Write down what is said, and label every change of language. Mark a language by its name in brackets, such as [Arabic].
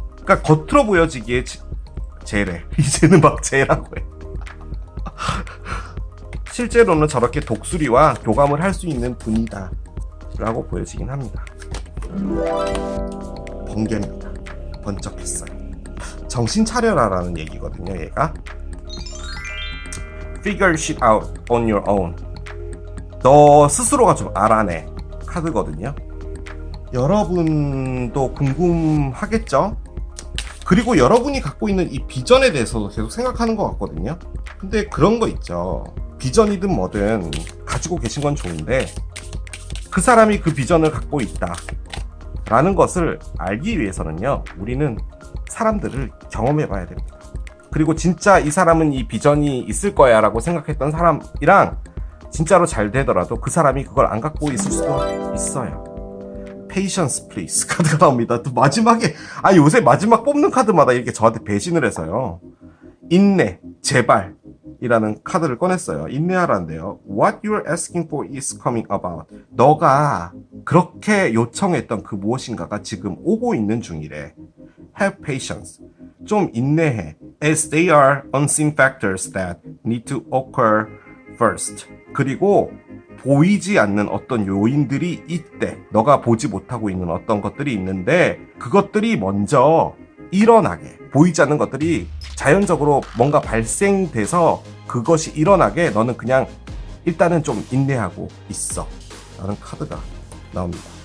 [Korean] 그러니까 겉으로 보여지기에 쟤래. 이제는 막 쟤라고 해. 실제로는 저렇게 독수리와 교감을 할 수 있는 분이다 라고 보여지긴 합니다. 번개입니다. 번쩍했어요. 정신 차려라 라는 얘기거든요. [English] 얘가 Figure shit out on your own. [Korean] 너 스스로가 좀 알아내 카드거든요. 여러분도 궁금하겠죠? 그리고 여러분이 갖고 있는 이 비전에 대해서도 계속 생각하는 것 같거든요. 근데 그런 거 있죠. 비전이든 뭐든 가지고 계신 건 좋은데 그 사람이 그 비전을 갖고 있다 라는 것을 알기 위해서는요, 우리는 사람들을 경험해 봐야 됩니다. 그리고 진짜 이 사람은 이 비전이 있을 거야 라고 생각했던 사람이랑 진짜로 잘 되더라도 그 사람이 그걸 안 갖고 있을 수도 있어요. [English] Patience please [Korean] 카드가 나옵니다. 또 마지막에 요새 마지막 뽑는 카드마다 이렇게 저한테 배신을 해서요. 인내, 제발 이라는 카드를 꺼냈어요. 인내하라는데요. [English] What you're asking for is coming about. [Korean] 너가 그렇게 요청했던 그 무엇인가가 지금 오고 있는 중이래. [English] Have patience. [Korean] 좀 인내해. [English] As they are unseen factors that need to occur first. [Korean] 그리고 보이지 않는 어떤 요인들이 있대. 너가 보지 못하고 있는 어떤 것들이 있는데 그것들이 먼저 일어나게. 보이지 않는 것들이 자연적으로 뭔가 발생돼서 그것이 일어나게 너는 그냥 일단은 좀 인내하고 있어 라는 카드가 나옵니다.